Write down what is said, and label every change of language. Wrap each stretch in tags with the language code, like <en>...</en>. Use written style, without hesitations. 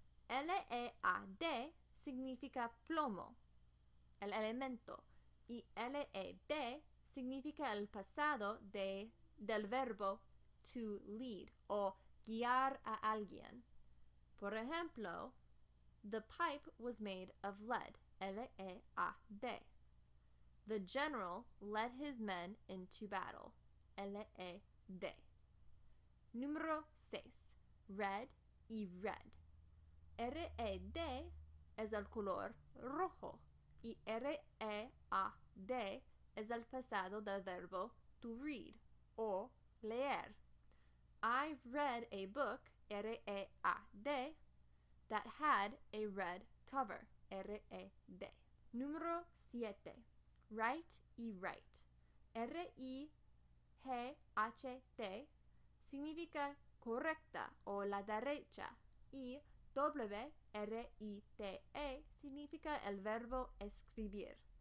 <es>L-E-A-D significa plomo, el elemento, y L-E-D significa el pasado del verbo to lead o guiar a alguien. Por ejemplo,</es> <en>the pipe was made of lead, L-E-A-D. The general led his men into battle, L-E-D.</en> <es>Número 6. Red y red. R-E-D es el color rojo y R-E-A-D es el pasado del verbo to read o leer.</es> <en>I read a book, R-E-A-D, that had a red cover, R-E-D.</en> <es>Número 7. Right y right. R-I-G-H-T significa correcta o la derecha y W-R-I-T-E significa el verbo escribir.</es>